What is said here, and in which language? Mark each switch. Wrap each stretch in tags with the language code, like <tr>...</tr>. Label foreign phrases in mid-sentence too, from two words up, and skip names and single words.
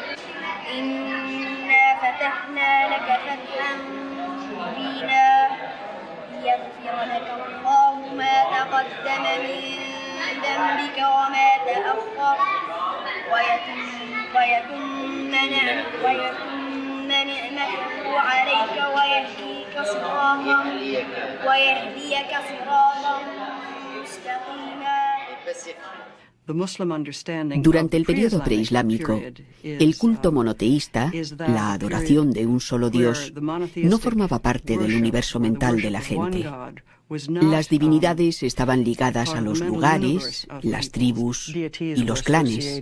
<ar>إنا فتحنا لك فتحا مبينا ليغفر لك الله ما تقدم من ذنبك وما تأخر ويتم نعمته عليك ويهديك صراطا مستقيما.</ar> <es>Durante el periodo preislámico, el culto monoteísta, la adoración de un solo Dios, no formaba parte del universo mental de la gente. Las divinidades estaban ligadas a los lugares, las tribus y los clanes.</es>